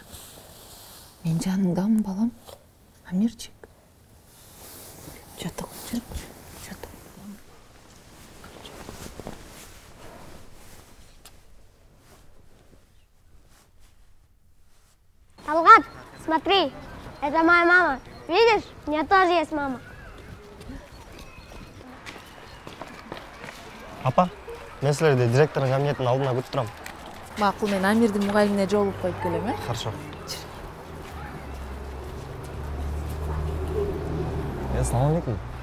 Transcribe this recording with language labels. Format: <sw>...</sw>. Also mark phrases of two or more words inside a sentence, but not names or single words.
<ky>Мен жаныңдамын, балам. Амирчик. Жатып, жатып. Талгат,</ky> <ru>смотри, это моя мама. Видишь, у меня тоже есть мама.</ru> <ky>Апа, мен силерди директордун кабинетинин алдына күтүп турам. Макул, мен Амирдин мугалимине жолугуп коюп келем,</ky> <ru>Хорошо.</ru> <ar>Ассаламу алейкум.</ar>